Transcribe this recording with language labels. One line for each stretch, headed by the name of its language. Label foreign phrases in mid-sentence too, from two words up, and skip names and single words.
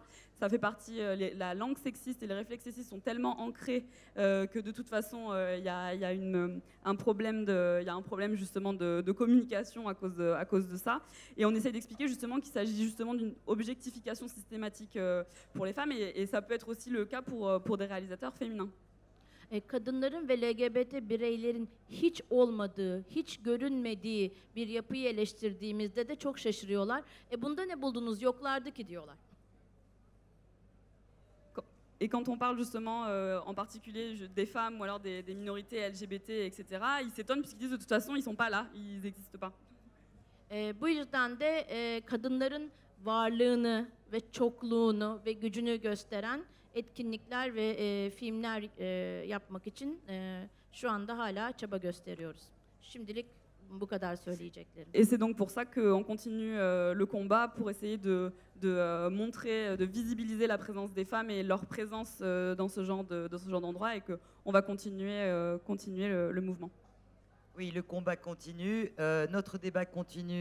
French: Ça fait partie, la langue sexiste et les réflexes sexistes sont tellement ancrés que de toute façon il y a un problème justement de communication à cause de ça. Et on essaie d'expliquer justement qu'il s'agit justement d'une objectification systématique pour les femmes et ça peut être aussi le cas pour des réalisateurs féminins.
Turkish: Kadınların ve LGBT bireylerin hiç olmadığı, hiç görünmediği bir yapıyı eleştirdiğimizde de çok şaşırıyorlar. Bunda ne buldunuz? Yoklardı ki diyorlar.
French: Et quand on parle justement en particulier des femmes ou alors des minorités LGBT, etc., ils s'étonnent puisqu'ils disent de toute façon ils sont pas là, ils n'existent pas.
Turkish: Bu yüzden de kadınların varlığını ve çokluğunu ve gücünü gösteren etkinlikler ve filmler yapmak için şu anda hala çaba gösteriyoruz. Şimdilik bu kadar söyleyeceklerim.
French: Et c'est donc pour ça qu'on continue le combat pour essayer de montrer, de visibiliser la présence des femmes et leur présence dans ce genre d'endroit et qu'on va continuer le mouvement. Oui, le combat continue, notre débat continue.